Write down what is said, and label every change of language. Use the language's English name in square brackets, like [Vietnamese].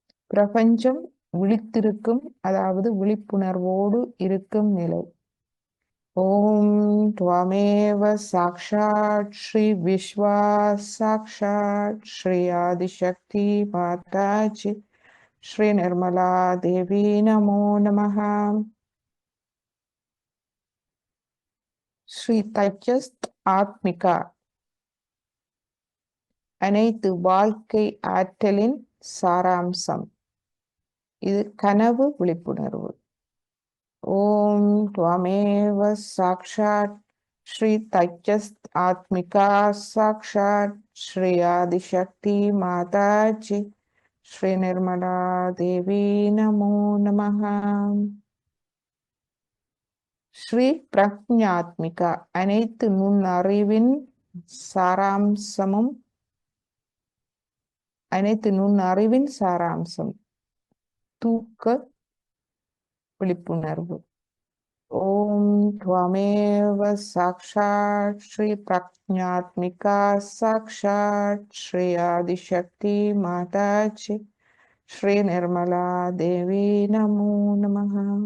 [Tamil] பிரபஞ்சம் விழித்திருக்கும், அதாவது விழிப்புணர்வோடு இருக்கும் நிலை. [Sanskrit] ஓம் त्वमेव साक्षात् श्री विश्वा साक्षात् श्री आदिशक्ति माता जी श्री निर्मला देवी नमो नमः. [Tamil] ஸ்ரீ தைஜஸ்த் ஆத்மிகா. அனைத்து வாழ்க்கை ஆற்றலின் சாராம்சம். இது கனவு விழிப்புணர்வு. [Sanskrit] ஓம் त्वमेव साक्षात् श्री தைஜஸ்த் ஆத்மிகா साक्षात् श्री आदिशक्ति माता जी श्री निर्मला देवी नमो नमः. [Tamil] ஸ்ரீ பிரக்ஞாத்மிகா. அனைத்து நுண்ணறிவின் சாராம்சமும் அனைத்து நுண்ணறிவின் சாராம்சம். தூக்க விழிப்புணர்வு. [Sanskrit] ஓம் त्वमेव साक्षात् श्री प्रज्ञात्मिका साक्षात् श्री आदिशक्ति माता जी श्री निर्मला देवी नमो नमः.